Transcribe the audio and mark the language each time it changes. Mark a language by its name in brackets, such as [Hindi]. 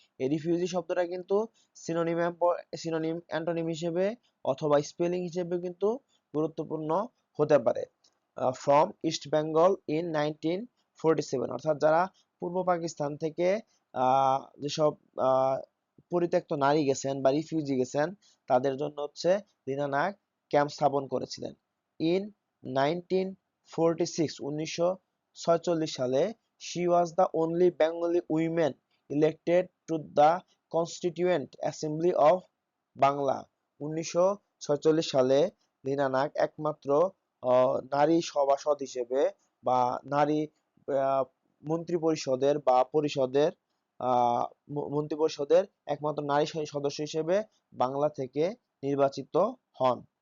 [Bangla] এই রিফিউজি শব্দটা কিন্তু সিনোনিম সিনোনিম অ্যান্টোনিম হিসেবে অথবা স্পেলিং হিসেবে কিন্তু গুরুত্বপূর্ণ হতে পারে। ফ্রম ইস্ট বেঙ্গল ইন 1947, অর্থাৎ যারা পূর্ব পাকিস্তান থেকে যেসব পরিত্যক্ত নারী গেছেন বা রিফিউজি গেছেন তাদের জন্য হচ্ছে লীনা নাগ ক্যাম্প স্থাপন করেছিলেন। [English] In 1946, 1946 সালে she was the only Bengali woman elected to the Constituent Assembly of Bangla। [Bangla] 1946 সালে লীনা নাগ একমাত্র নারী সভাসদ হিসেবে বা নারী আহ, মন্ত্রী পরিষদের বা পরিষদের মন্ত্রী পরিষদের একমাত্র নারী সদস্য হিসেবে বাংলা থেকে নির্বাচিত হন।